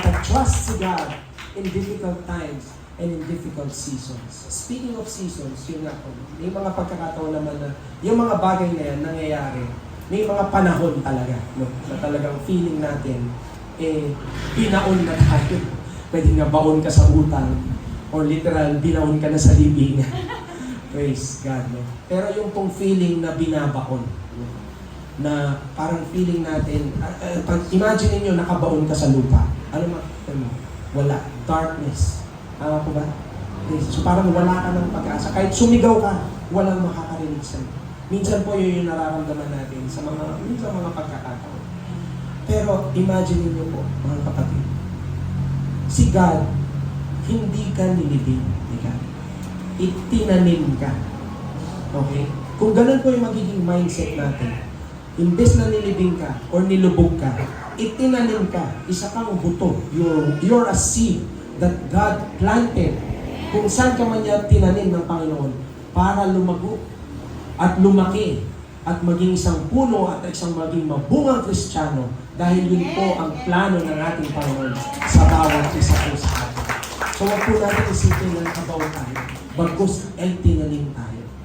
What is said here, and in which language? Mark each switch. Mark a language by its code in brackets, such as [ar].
[en] trust si God in difficult times and in difficult seasons. Speaking of seasons, [tl] yun nga po, may mga pagkakataon naman na yung mga bagay na yan nangyayari, may mga panahon talaga, no, na talagang feeling natin, binaon na tayo. Pwede nga baon ka sa utang, or literal, binaon ka na sa libing. [en] Praise God, [tl] no? Pero yung pong feeling na binabaon, no? Na parang feeling natin, pag imagine niyo nakabaon ka sa lupa, ano wala, darkness. Tama po ba? So parang wala ka ng pag-asa. Kahit sumigaw ka, walang makakarinig sa'yo. Minsan po yun yung nararamdaman natin sa mga pagkakataon. Pero imagine niyo po, mga kapatid, si God, hindi ka nilibing ni God. Itinanim ka. Okay? Kung ganun po yung magiging mindset natin, imbes na nilibing ka or nilubog ka, itinanim ka, isa kang buto. [en] You're a seed that God planted. [tl] Kung saan ka man niya tinanim ng Panginoon para lumago at lumaki at maging isang puno at isang maging mabungang Kristiyano dahil yun po ang plano ng ating Panginoon sa bawat isa po sa atin. So wag po natin isipin na nakabaw tayo, bagkus ay tinanim tayo.